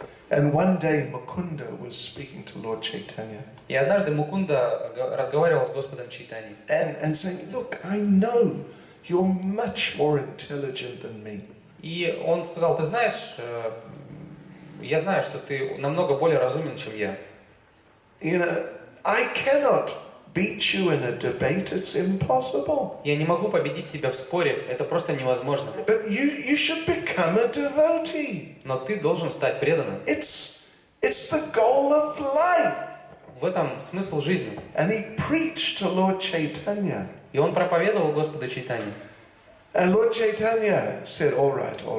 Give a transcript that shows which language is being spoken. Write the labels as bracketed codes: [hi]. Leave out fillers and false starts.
[en] And one day Mukunda was speaking to Lord Chaitanya. [ru] И однажды Мукунда разговаривал с Господом Чайтаньей. [en] And saying, look, I know you're much more intelligent than me. [ru] И он сказал, ты знаешь, я знаю, что ты намного более разумен, чем я. [en] You know, I cannot beat you in a debate. It's impossible. [ru] Я не могу победить тебя в споре, это просто невозможно. [en] But you should become a devotee. [ru] Но ты должен стать преданным. [en] It's the goal of life. [ru] В этом смысл жизни. [en] And he preached to Lord Chaitanya. [ru] И он проповедовал Господу Чайтанье. [en] And Lord Chaitanya said, all right.